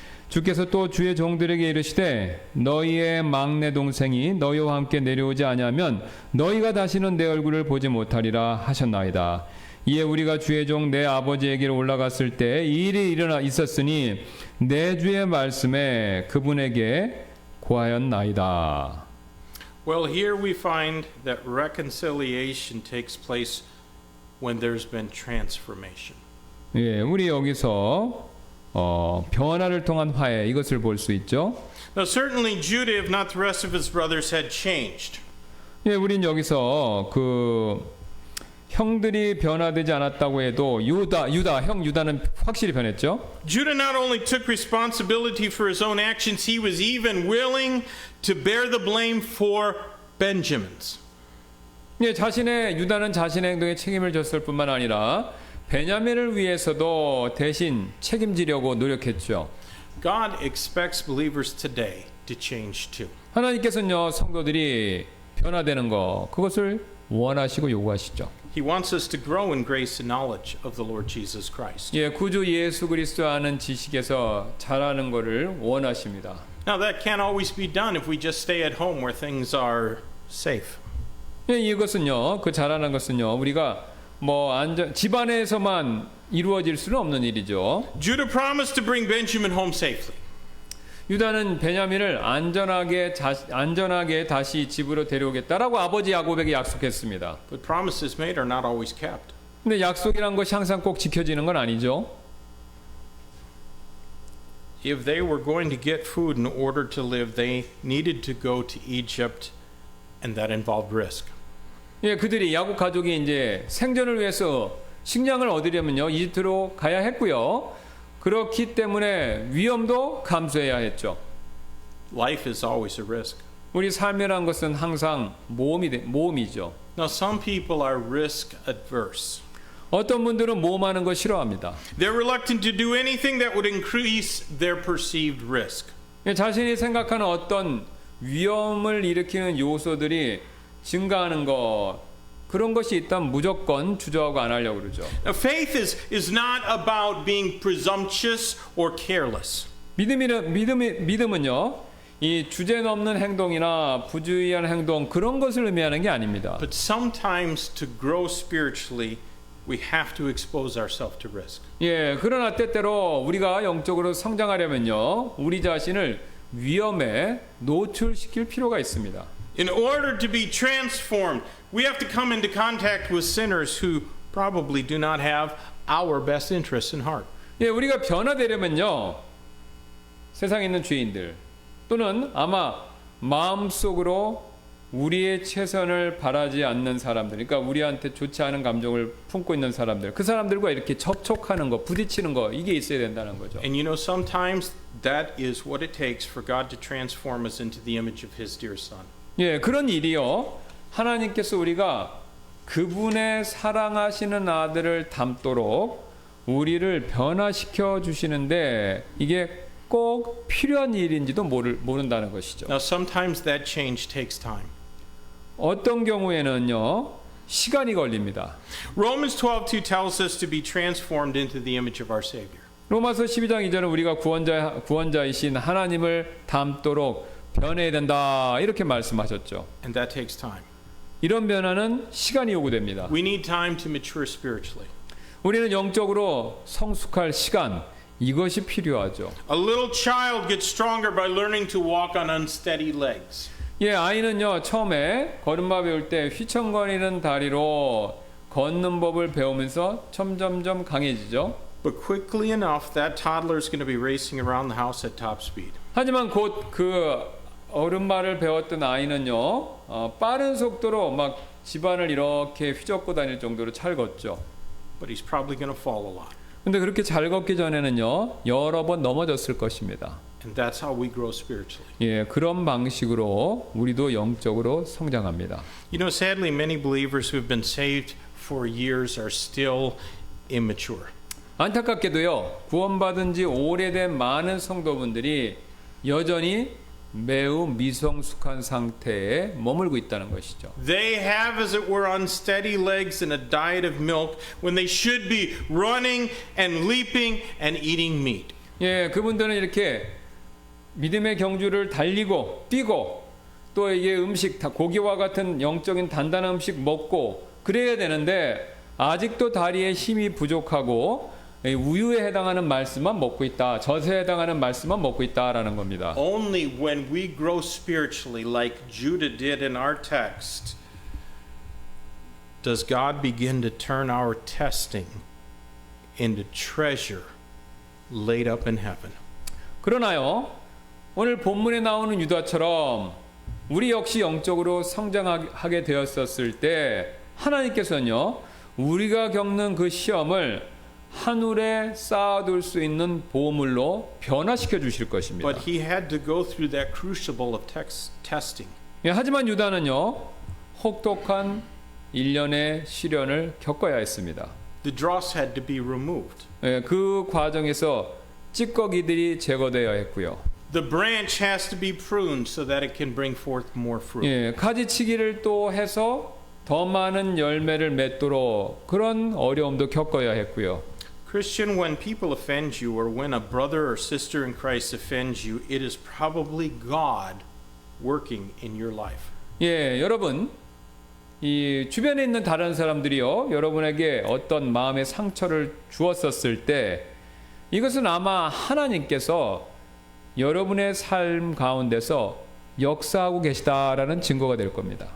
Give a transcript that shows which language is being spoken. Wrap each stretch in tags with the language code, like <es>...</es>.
<ko>주께서 또 주의 종들에게 이르시되 너희의 막내 동생이 너희와 함께 내려오지 아니하면 너희가 다시는 내 얼굴을 보지 못하리라 하셨나이다. 이에 우리가 주의 종 내 아버지에게로 올라갔을 때 이 일이 일어나 있었으니 내 주의 말씀에 그분에게 고하였나이다.</ko> <en>Well, here we find that reconciliation takes place when there's been transformation.</en> <ko>예, 우리 여기서 변화를 통한 화해 이것을 볼 수 있죠.</ko> <en>Now, certainly Judah, if not the rest of his brothers, had changed.</en> <ko>예, 우린 여기서 그 형들이 변화되지 않았다고 해도 형 유다는 확실히 변했죠.</ko> <en>Judah not only took responsibility for his own actions, he was even willing to bear the blame for Benjamin's.</en> <ko>예, 유다는 자신의 행동에 책임을 졌을 뿐만 아니라 베냐민을 위해서도 대신 책임지려고 노력했죠.</ko> <en>God expects believers today to change too.</en> <ko>하나님께서는요, 성도들이 변화되는 거 그것을 원하시고 요구하시죠.</ko> <en>He wants us to grow in grace and knowledge of the Lord Jesus Christ.</en> <ko>예, 구주 예수 그리스도 아는 지식에서 자라는 것을 원하십니다.</ko> <en>Now that can't always be done if we just stay at home where things are safe.</en> <ko>예, 이것은요, 그 자라는 것은요, 우리가 집안에서만 이루어질 수는 없는 일이죠.</ko> <en>Judah promised to bring Benjamin home safely.</en> <ko>유다는 베냐민을 안전하게 다시 집으로 데려오겠다라고 아버지 야곱에게 약속했습니다.</ko> <en>But promises made are not always kept.</en> <ko>근데 약속이란 것이 항상 꼭 지켜지는 건 아니죠.</ko> <en>If they were going to get food in order to live, they needed to go to Egypt, and that involved risk.</en> <ko>예, 그들이 야곱 가족이 이제 생존을 위해서 식량을 얻으려면요, 이집트로 가야 했고요. 그렇기 때문에 위험도 감수해야 했죠.</ko> <en>Life is always a risk.</en> <ko>우리 삶이란 것은 항상 모험이죠.</ko> <en>Now, some people are risk adverse.</en> <ko>어떤 분들은 모험하는 거 싫어합니다.</ko> <en>They're reluctant to do anything that would increase their perceived risk.</en> <ko>자신이 생각하는 어떤 위험을 일으키는 요소들이 증가하는 것, 그런 것이 있다면 무조건 주저하고 안 하려고 그러죠.</ko> <en>Now, faith is not about being presumptuous or careless.</en> <ko>믿음은요, 이 주제넘는 행동이나 부주의한 행동 그런 것을 의미하는 게 아닙니다.</ko> <en>But sometimes to grow spiritually, we have to expose ourselves to risk.</en> <ko>예, 그러나 때때로 우리가 영적으로 성장하려면요, 우리 자신을 위험에 노출시킬 필요가 있습니다.</ko> <en>In order to be transformed, we have to come into contact with sinners who probably do not have our best interests in heart.</en> <ko>예, 우리가 변화되려면요, 세상에 있는 죄인들 또는 아마 마음속으로 우리의 최선을 바라지 않는 사람들, 그러니까 우리한테 좋지 않은 감정을 품고 있는 사람들, 그 사람들과 이렇게 접촉하는 거, 부딪히는 거, 이게 있어야 된다는 거죠.</ko> <en>And you know, sometimes that is what it takes for God to transform us into the image of His dear Son.</en> <ko>예, 그런 일이요, 하나님께서 우리가 그분의 사랑하시는 아들을 닮도록 우리를 변화시켜 주시는데 이게 꼭 필요한 일인지도 모른다는 것이죠.</ko> <en>Now, sometimes that change takes time.</en> <ko>어떤 경우에는요, 시간이 걸립니다.</ko> <en>Romans 12:2 tells us to be transformed into the image of our Savior.</en> <ko>로마서 12장 2절은 우리가 구원자이신 하나님을 닮도록 변해야 된다, 이렇게 말씀하셨죠.</ko> <en>And that takes time.</en> <ko>이런 변화는 시간이 요구됩니다.</ko> <en>We need time to mature spiritually.</en> <ko>우리는 영적으로 성숙할 시간, 이것이 필요하죠.</ko> <en>A little child gets stronger by learning to walk on unsteady legs.</en> <ko>예, 아이는요, 처음에 걸음마 배울 때 휘청거리는 다리로 걷는 법을 배우면서 점점점 강해지죠.</ko> <en>But quickly enough, that toddler is going to be racing around the house at top speed.</en> <ko>하지만 곧 그 어른말을 배웠던 아이는요, 빠른 속도로 막 집안을 이렇게 휘젓고 다닐 정도로 잘 걷죠.</ko> <en>But he's probably going to fall a lot.</en> <ko>근데 그렇게 잘 걷기 전에는요, 여러 번 넘어졌을 것입니다.</ko> <en>And that's how we grow spiritually.</en> <ko>예, 그런 방식으로 우리도 영적으로 성장합니다.</ko> <en>You know, sadly, many believers who have been saved for years are still immature.</en> <ko>안타깝게도요, 구원받은 지 오래된 많은 성도분들이 여전히 매우 미성숙한 상태에 머물고 있다는 것이죠.</ko> <en>They have, as it were, unsteady legs and a diet of milk when they should be running and leaping and eating meat.</en> <ko>예, 그분들은 이렇게 믿음의 경주를 달리고 뛰고 또 이게 음식, 고기와 같은 영적인 단단한 음식 먹고 그래야 되는데 아직도 다리에 힘이 부족하고 우유에 해당하는 말씀만 먹고 있다, 젖에 해당하는 말씀만 먹고 있다라는 겁니다.</ko> <en>Only when we grow spiritually like Judah did in our text does God begin to turn our testing into treasure laid up in heaven.</en> <ko>그러나요, 오늘 본문에 나오는 유다처럼 우리 역시 영적으로 성장하게 되었었을 때 하나님께서는요, 우리가 겪는 그 시험을 하늘에 쌓아둘 수 있는 보물로 변화시켜 주실 것입니다.</ko> <en>But he had to go through that crucible of testing.</en> <ko>예, 하지만 유다는요, 혹독한 일련의 시련을 겪어야 했습니다.</ko> <en>The dross had to be removed.</en> <ko>예, 그 과정에서 찌꺼기들이 제거되어야 했고요.</ko> <en>The branch has to be pruned so that it can bring forth more fruit.</en> <ko>예, 가지치기를 또 해서 더 많은 열매를 맺도록 그런 어려움도 겪어야 했고요.</ko> <en>Christian, when people offend you or when a brother or sister in Christ offends you, it is probably God working in your life.</en> <ko>예, 여러분, 이 주변에 있는 다른 사람들이요, 여러분에게 어떤 마음의 상처를 주었었을 때 이것은 아마 하나님께서 여러분의 삶 가운데서 역사하고 계시다라는 증거가 될 겁니다.</ko>